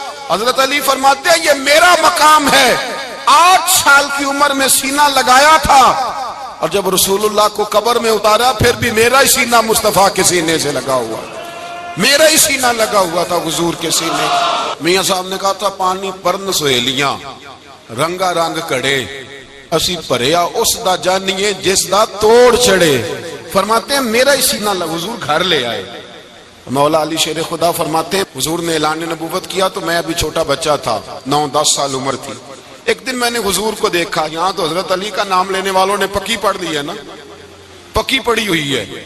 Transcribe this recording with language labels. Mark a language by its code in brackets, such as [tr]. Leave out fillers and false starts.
[ur] حضرت علی فرماتے ہیں یہ میرا مقام ہے. 8 سال کی عمر میں سینہ لگایا تھا، اور جب رسول اللہ کو قبر میں اتارا پھر بھی میرا ہی سینہ مصطفیٰ کے سینے سے لگا ہوا، میرا ہی سینہ لگا ہوا تھا حضور کے سینے. [pa] میاں صاحب نے کہا تھا پانی پرن سہیلیاں رنگا رنگ کڑے، اسی پریا اس دا جانیے جس دا توڑ چڑے. [ur] فرماتے ہیں میرا ہی سینہ لگا. حضور گھر لے آئے. مولا علی شیر خدا فرماتے ہیں حضور نے اعلان نبوت کیا تو میں ابھی چھوٹا بچہ تھا، 9-10 سال عمر تھی. ایک دن میں نے حضور کو دیکھا. یہاں تو حضرت علی کا نام لینے والوں نے پکی پڑھ لی ہے نا، پکی پڑی ہوئی ہے.